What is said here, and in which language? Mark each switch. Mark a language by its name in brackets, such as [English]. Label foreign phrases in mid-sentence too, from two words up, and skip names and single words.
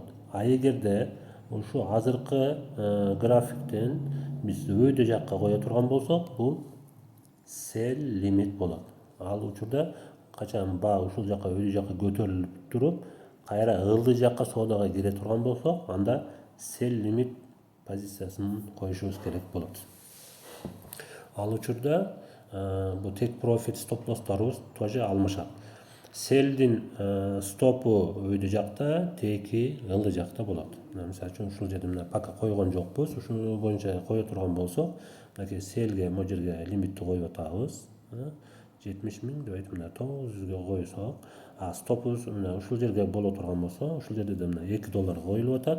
[Kyrgyz] А эгерде ушу азыркы графиктен биз өйдө жакка кое турган болсок, бул sell лимит болот. Ал учурда качан ушул жакка өйдө жакка көтөрүлүп туруп, кайра ылдый жакка соодага кире турган болсок, анда sell лимит позициясын коюшубуз керек болот. Ал учурда бул [English] take profit stop loss'торубуз [Kyrgyz] тоже алмашат. Селдин стопу өйдө жакта, теки ылдый жакта болот. Мисалы үчүн ушул жерде мына пока койгон жокпуз. Ушул боюнча кое турган болсок, мынакей селге могу жерге лимитти коюп атабыз. 70 миң деп мына 900ге койсок, стопубуз мына ушул жерге боло турган болсо, ушул жерде да мына $2 коюлуп атат.